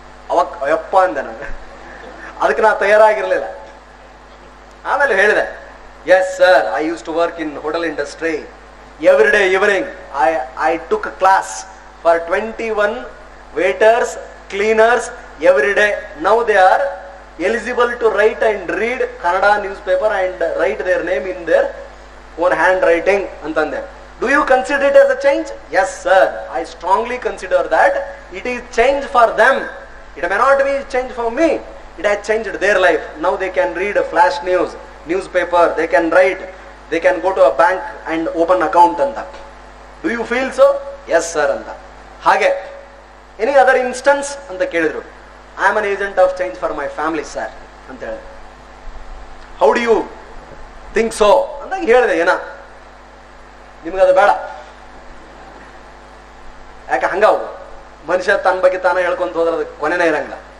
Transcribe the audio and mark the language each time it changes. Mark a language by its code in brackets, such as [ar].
[kn] ಅವಾಗ ಅಯ್ಯಪ್ಪ ಅಂದೆ ನಾನು. ಅದಕ್ಕೆ ನಾನು ತಯಾರಾಗಿರ್ಲಿಲ್ಲ. ಆಮೇಲೆ ಹೇಳಿದೆ, [en] Yes sir, I use to work in hotel industry. Every day evening I took class for 21 waiters, cleaners every day. Now they are eligible to write and read Kannada newspaper and write their name in their own handwriting antande. Do you consider it as a change? Yes sir, I strongly consider that it is change for them. It may not be change for me. It has changed their life. Now they can read a flash newspaper, they can write, they can go to a bank and open account anta. Do you feel so? Yes sir anta. Hage any other instance [kn] ಅಂತ ಕೇಳಿದ್ರು. [en] I am an agent of change for my family sir [kn] ಅಂತ ಹೇಳಿದೆ. [en] how do you think so [kn] ಅಂತ ಹೇಳಿದೆ. ನಿಮ್ಗದು ಬೇಡ, ಯಾಕೆ ಹಂಗಾವು ಮನುಷ್ಯ ತನ್ನ ಬಗ್ಗೆ ತಾನೇ ಹೇಳ್ಕೊಂತ ಹೋದ್ರೆ ಅದಕ್ಕೆ ಕೊನೆನೇ ಇರಂಗಿಲ್ಲ.